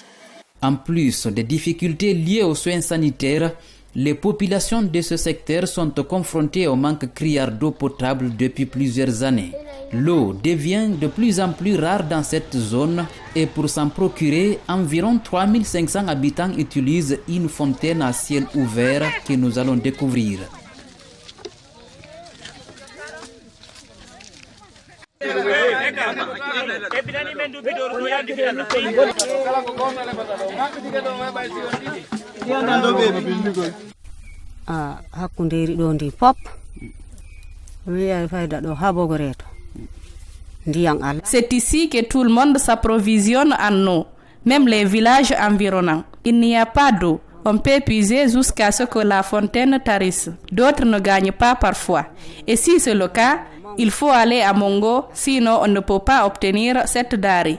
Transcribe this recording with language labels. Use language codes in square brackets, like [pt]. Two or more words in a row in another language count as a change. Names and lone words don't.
[fr] En plus des difficultés liées aux soins sanitaires, les populations de ce secteur sont confrontées au manque criard d'eau potable depuis plusieurs années. L'eau devient de plus en plus rare dans cette zone et pour s'en procurer, environ 3500 habitants utilisent une fontaine à ciel ouvert que nous allons découvrir. [ff] Hakunderi ɗo ndi pop wiya fayda ɗo ha Bogoreto ndiyam ala. [fr] C'est ici que tout le monde s'approvisionne en eau, même les villages environnants. Il n'y a pas d'eau. On peut puiser jusqu'à ce que la fontaine tarisse. D'autres ne gagnent pas parfois. Et si c'est le cas, il faut aller à Mongo, sinon on ne peut pas obtenir cette denrée.